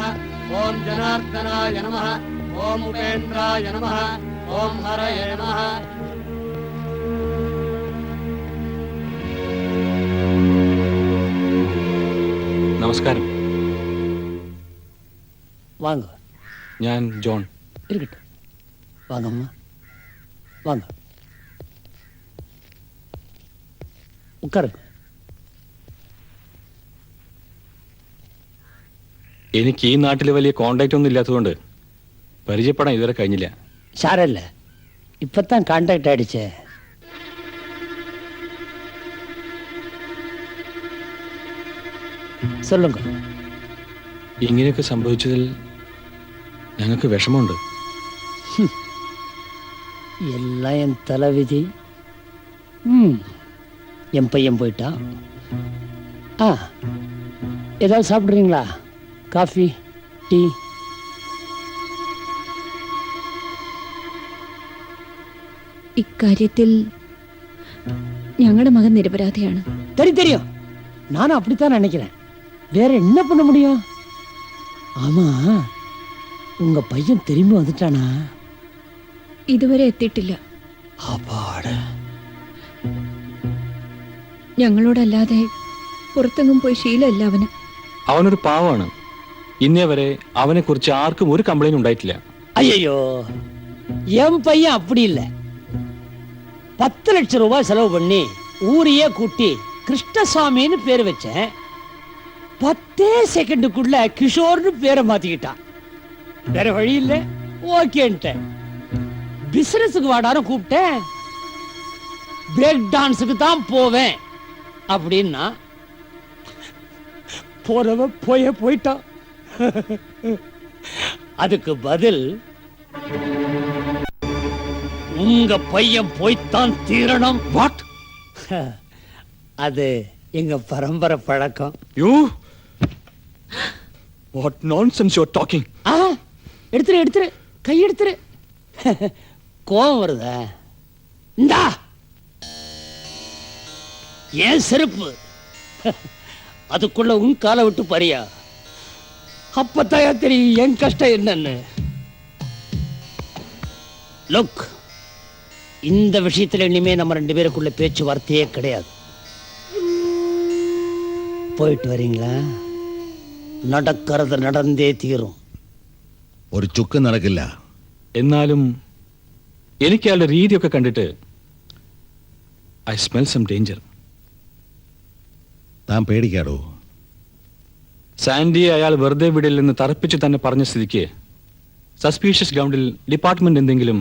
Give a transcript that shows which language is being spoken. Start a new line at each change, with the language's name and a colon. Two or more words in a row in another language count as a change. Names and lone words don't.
Malayalam: ഓം ജനാർദ്ദനായ നമഃ. ഓം ഉപേന്ദ്രായ നമഃ. ഓം ഹരയേ നമഃ. നമസ്കാരം.
Tamil: வாங்க.
Malayalam: ഞാൻ ജോൺ.
Tamil: இருக்கட்டும். வாங்கம்மா, வாங்க, உட்காருங்க.
Malayalam: എനിക്ക് ഈ നാട്ടിൽ വലിയ കോണ്ടാക്റ്റ് ഒന്നും ഇല്ലാത്തതുകൊണ്ട് പരിചയപ്പെടാൻ ഇതുവരെ കഴിഞ്ഞില്ല. സാരല്ല, ഇപ്പത്താൻ കോണ്ടാക്ട് അടിച്ചേ.
Tamil: சொல்லுங்க.
Malayalam: ഇങ്ങനെയൊക്കെ സംഭവിച്ചതിൽ ഞങ്ങൾക്ക് വിഷമമുണ്ട്.
Tamil: எல்லாம் என் தலைவிதி. என் பையன் போயிட்டான். ஏதாவது சாப்பிட்றீங்களா? காஃபி, டீ?
Malayalam: ഇക്കാര്യത്തിൽ ഞങ്ങളുടെ മകൻ നിരപരാധിയാണ്.
Tamil: தெரியும், நானும் அப்படித்தான் நினைக்கிறேன். வேற என்ன பண்ண முடியும்? ஆமா, உங்க பையன் திரும்பி வந்துட்டானா?
Malayalam: ഇതുവരെ എത്തിയിട്ടില്ല.
Tamil: அப்பாடா.
Malayalam: ഞങ്ങളോടല്ലാതെ പുറത്തെങ്ങും പോയി ശീലമില്ല അവന്. അവനൊരു പാവമാണ്. ഇന്നേ വരെ അവനെ കുറിച്ച് ആർക്കും ഒരു കംപ്ലൈന്റ് ഉണ്ടായിട്ടില്ല.
Tamil: ஐயோ, என் பையன் அப்படி இல்லை. 10 லட்சம் ரூபாய் செலவு பண்ணி ஊரையே கூட்டி கிருஷ்ணசாமின்னு பேர் வச்சேன். 10 செகண்டுக்குள்ள கிஷோர்னு பேரை மாத்திக்கிட்டான். வேற வழி இல்ல, ஓகேன்ட்டேன். பிசினஸுக்கு வாடான்னு கூப்பிட்டேன்.
English: break dance-ukku
Tamil: தான் போவேன் அப்படின்னா போறவ போயிட்டான். அதுக்கு பதில் உங்க பையன் போய்த்தான் தீரணும். வாட்? அது எங்க பரம்பரை பழக்கம்.
English: you what nonsense you are talking?
Tamil: எடுத்துரு கை எடுத்துரு. கோவம் வருதா? இந்தா ஏன் செருப்பு. அதுக்குள்ள உன் காலை விட்டு பறியா. அப்பத்தாயா தெரியும் என் கஷ்டம் என்னன்னு. லுக், இந்த விஷயத்துல இனிமே நம்ம 2 பேருக்குள்ள பேச்சுவார்த்தையே கிடையாது. போயிட்டு வரீங்களா?
Malayalam: നടക്കുന്നത് നടന്നേ തീരും. ഒരു ചുക്ക് നടക്കില്ല. എന്നാലും എനിക്ക് അയാളുടെ രീതിയൊക്കെ കണ്ടിട്ട്
English: I smell some danger.
Malayalam: താൻ പേടിക്കാടോ. സാൻഡിയെ അയാൾ വെറുതെ വിടില്ലെന്ന് തറപ്പിച്ച് തന്നെ പറഞ്ഞ സ്ഥിതിക്ക്
English: suspicious ground-il
Malayalam: ഡിപ്പാർട്ട്മെന്റ് എന്തെങ്കിലും.